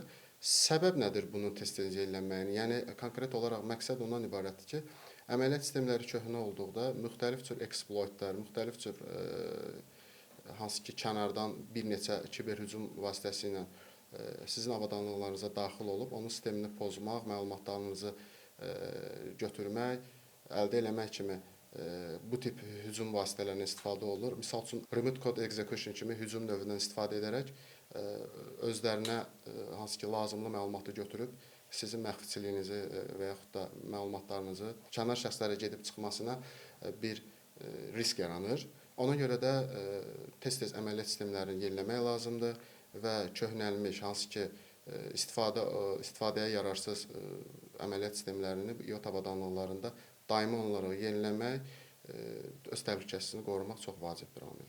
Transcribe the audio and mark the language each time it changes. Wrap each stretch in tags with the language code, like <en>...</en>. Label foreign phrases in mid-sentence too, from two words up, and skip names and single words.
<az>Səbəb nədir bunun tez-tez yenilənməyinin? Yəni konkret olaraq məqsəd ondan ibarətdir ki, əməliyyat sistemləri köhnə olduqda müxtəlif cür eksploitlər, müxtəlif cür hansı ki, kənardan bir neçə kiberhücum vasitəsilə sizin avadanlıqlarınıza daxil olub, onun sistemini pozmaq, məlumatlarınızı götürmək, əldə eləmək kimi bu tip hücum vasitələrindən istifadə olunur. Misal üçün,</az> <en>remote code execution</en> <az>kimi hücum növündən istifadə edərək özlərinə hansı ki, lazımlı məlumatı götürüb sizin məxfiçiliyinizi və yaxud da məlumatlarınızı kənar şəxslərə gedib çıxmasına bir risk yaranır. Ona görə də tez-tez əməliyyat sistemlərini yeniləmək lazımdır və köhnəlmiş, hansı ki, istifadəyə yararsız əməliyyat sistemlərini IoT avadanlıqlarında daimi olaraq yeniləmək, öz təhlükəsizliyini qorumaq çox vacib bir amildir.</az>